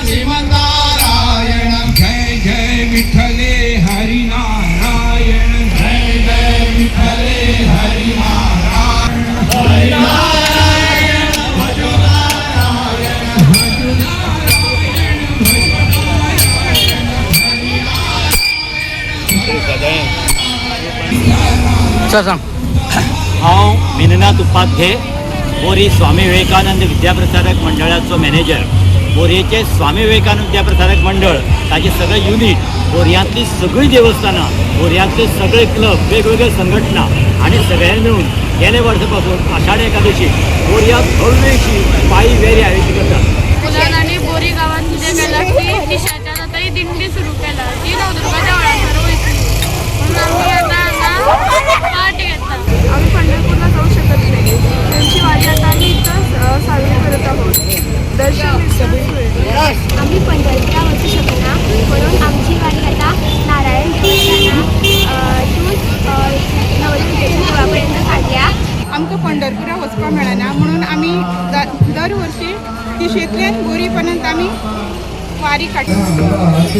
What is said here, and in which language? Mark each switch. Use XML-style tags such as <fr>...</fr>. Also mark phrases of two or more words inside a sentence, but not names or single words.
<mr>श्रीमन्नारायण जय जय विठ्ठले हरि नारायण जय जय विठ्ठले हरि नारायण हरि नारायण भजो नारायण भजो नारायण भजो नारायण हरि नारायण.</mr> <kok>हांव मिननाथ उपाध्ये बोरी स्वामी विवेकानंद विद्याप्रसारक मंडळाचो मॅनेजर. बोरयेचे स्वामी विवेकानंद विद्याप्रसारक मंडळ ताचे सगळे युनिट, बोरयांतली सगळीं देवस्थानां, बोरयांतले सगळे क्लब, वेगवेगळे संघटना आणि सगळ्यांनी मिळून गेले वर्सापासून आषाढ एकादशी बोरयांत भव्यशी पायी फेरी आयोजीत करतात. मुलांनी बोरी गावात कितें केलां की दिशाच्या जाता दिंडी सुरू केला, ती नवदुर्गाच्या वेळार वयतली म्हणून आमी आतां पार्ट घेता.</kok> <mr>आम्ही पंढरपूरला जाऊ शकत नाही, त्यांची वारी आता आम्ही इथं साजरी करत आहोत. दर्शन</mr> <kok>आम्ही पंढरपूरला वचू शकना म्हणून आमची वारी आता नारायण देवळापर्यंत काढल्या. आमकां पंढरपुरा वचपाक मेळना म्हणून आमी दर वर्षी तिशेंतल्यान बोरी पर्यंत आमी वारी काडटा.</kok>